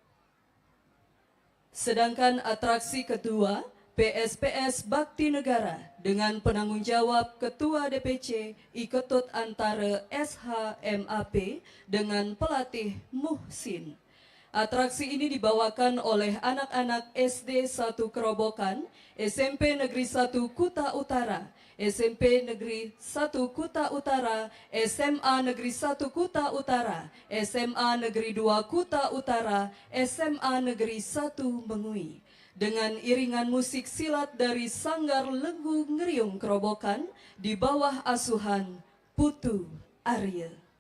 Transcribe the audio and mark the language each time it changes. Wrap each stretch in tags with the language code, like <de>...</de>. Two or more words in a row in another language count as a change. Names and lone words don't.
<id>Sedangkan atraksi kedua, PSPS Bakti Negara dengan penanggung jawab Ketua DPC Iketut Antara SHMAP dengan pelatih Muhsin. Atraksi ini dibawakan oleh anak-anak SD 1 Kerobokan, SMP Negeri 1 Kuta Utara, SMP Negeri 1 Kuta Utara, SMA Negeri 1 Kuta Utara, SMA Negeri 2 Kuta Utara, SMA Negeri 1 Mengui. Dengan iringan musik silat dari Sanggar Lenggu Ngeriung Kerobokan di bawah asuhan Putu Arya.</id>